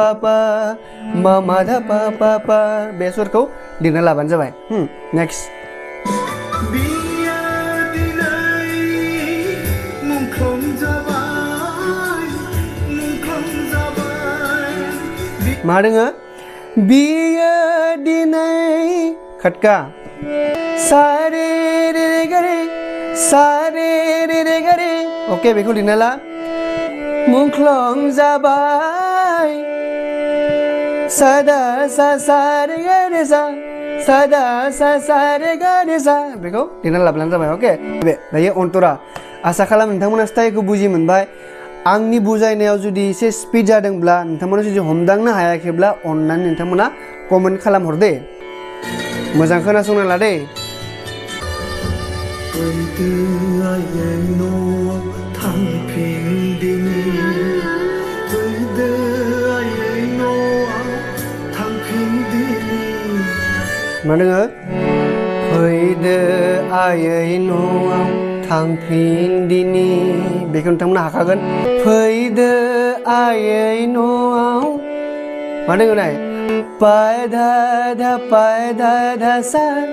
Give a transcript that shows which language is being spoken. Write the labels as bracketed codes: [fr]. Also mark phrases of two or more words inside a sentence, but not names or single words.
[brx] पापा बे सुरखौ लिरना लाबानो जाबाय नेक्स्ट मा दोङो बियो दिनै खटका सारे रे गे अके बेखौ लिरना ला मुंख्लं जाबाय सादा सा रे गे सादा सा रे गे बेखौ लिरना लाब्लानो जाबाय अके दायो अन्तरा आसा खालाम नोंथांमोना स्टाइलखौ बुजि मोनबाय आंनि बुजायनायाव जुदि एसे स्पिड जादोंब्ला नोंथांमोना जुदि हमदांनो हायाखैब्ला अन्नानै नोंथांमोना कमेन्ट खालामहर दे मोजां खोनासंना ला दे मा दोङो फैदो आयै न'आव थांफिनदिनि बेखौ नोंथांमोना हाखागोन फैदो आयै न'आव मा दोङो नाय पायदा धा सा